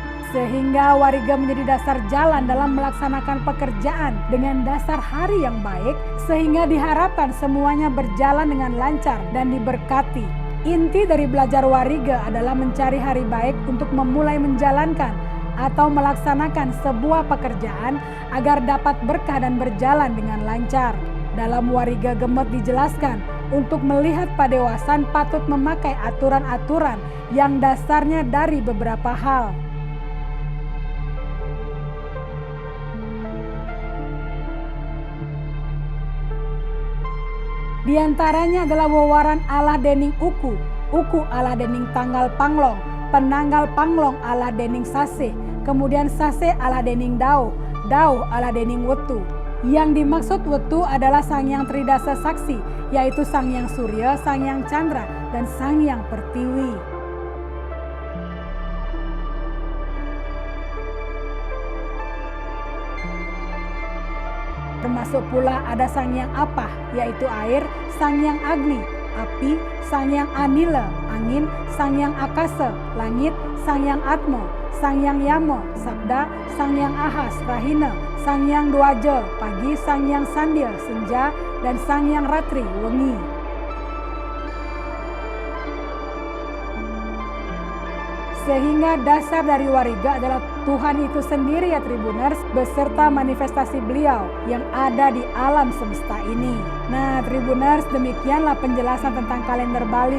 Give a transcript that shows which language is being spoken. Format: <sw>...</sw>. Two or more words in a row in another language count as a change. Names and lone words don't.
<id>Sehingga wariga menjadi dasar jalan dalam melaksanakan pekerjaan dengan dasar hari yang baik, sehingga diharapkan semuanya berjalan dengan lancar dan diberkati. Inti dari belajar wariga adalah mencari hari baik untuk memulai menjalankan atau melaksanakan sebuah pekerjaan agar dapat berkah dan berjalan dengan lancar. Dalam wariga gemet dijelaskan, untuk melihat padewasan patut memakai aturan-aturan yang dasarnya dari beberapa hal. Di antaranya adalah</id> <ban>wewaran Allah dening uku Allah dening tanggal panglong, penanggal panglong Allah dening sase,</ban> <id>kemudian</id> <ban>sase Allah dening dao Allah dening wetu.</ban> <id>Yang dimaksud wetu adalah Sang Hyang Tridasa Saksi, yaitu Sang Hyang Surya, Sang Hyang Chandra, dan Sang Hyang Pertiwi. Termasuk pula ada Sang Hyang Apah, yaitu air, Sang Hyang Agni, api, Sang Hyang Anila, angin, Sang Hyang Akasa, langit, Sang Hyang Atma, Sang Hyang Yama, sabda, Sang Hyang Ahas, rahina, Sang Hyang Dwaja, pagi, Sang Hyang Sandhya, senja, dan Sang Hyang Ratri, wengi. Sehingga dasar dari wariga adalah Tuhan itu sendiri ya Tribuners, beserta manifestasi beliau yang ada di alam semesta ini. Nah Tribuners, demikianlah penjelasan tentang kalender Bali.</id>